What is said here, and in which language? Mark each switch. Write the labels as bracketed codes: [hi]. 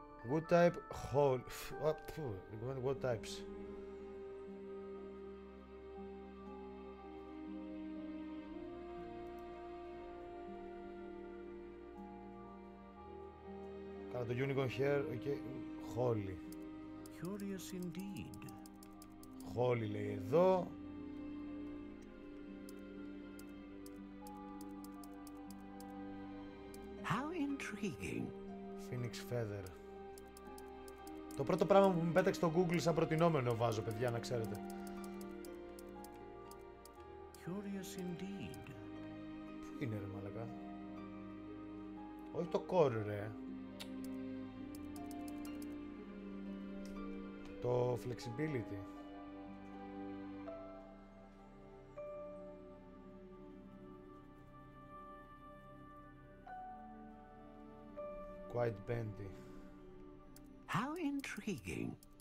[en] Wood type whole. What types? [el] Κάνα το unicorn hair, okay. [en] Holy. Curious indeed. [el] Holy λέει εδώ. [en] How intriguing. Phoenix feather. [el] Το πρώτο πράγμα που μου πέταξε στο Google σαν προτινόμενο βάζω, παιδιά, να ξέρετε. [en] Curious indeed. [el] Πού είναι ρε μαλακά? Όχι το core ρε. Το flexibility. [en] Quite bendy. How intriguing.